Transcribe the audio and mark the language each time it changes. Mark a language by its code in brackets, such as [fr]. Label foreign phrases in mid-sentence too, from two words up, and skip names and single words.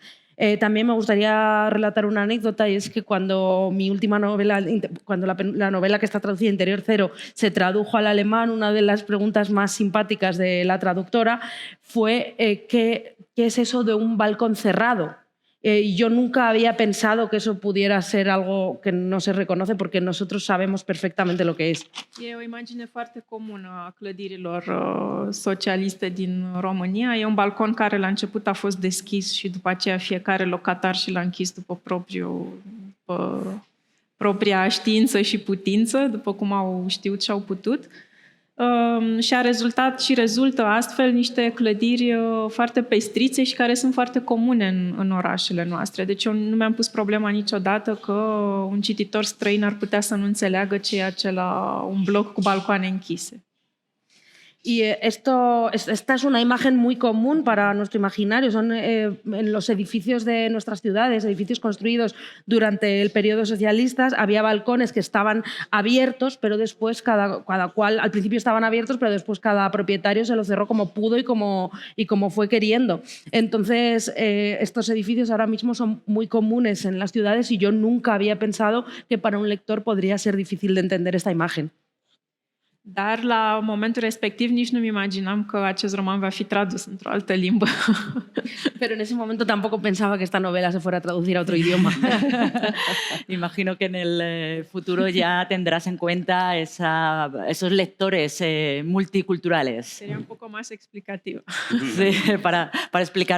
[es] También me gustaría relatar una anécdota, y es que cuando mi última novela, cuando la novela que está traducida, Interior Cero, se tradujo al alemán, una de las preguntas más simpáticas de la traductora fue ¿qué es eso de un balcón cerrado? Yo nunca había pensado que eso pudiera ser algo que no se reconoce porque nosotros sabemos perfectamente lo que es. [ro] E o imagine foarte comună a clădirilor socialiste din România. E un balcon care la început a fost deschis și după aceea fiecare locatar și l-a închis după propria știință și putință, după cum au știut și au putut. Și a rezultat și rezultă astfel niște clădiri foarte pestrițe și care sunt foarte comune în orașele noastre. Deci eu nu mi-am pus problema niciodată că un cititor străin ar putea să nu înțeleagă ce e acela un bloc cu balcoane închise. [es] Y esta es una imagen muy común para nuestro imaginario. Son en los edificios de nuestras ciudades, edificios construidos durante el periodo socialista, había balcones que estaban abiertos, pero después cada cual, al principio estaban abiertos, pero después cada propietario se los cerró como pudo y como fue queriendo. Entonces, estos edificios ahora mismo son muy comunes en las ciudades y yo nunca había pensado que para un lector podría ser difícil de entender esta imagen. [ro] Dar la momentul respectiv nici nu-mi imaginam că acest roman va fi tradus într-o altă limbă. [es] Pero en ese momento tampoco pensaba que esta novela se fuera a traducir a otro idioma. Imagino que en el futuro ya tendrás en cuenta esos lectores multiculturales. Sería un poco más explicativo. Sí, para explicar.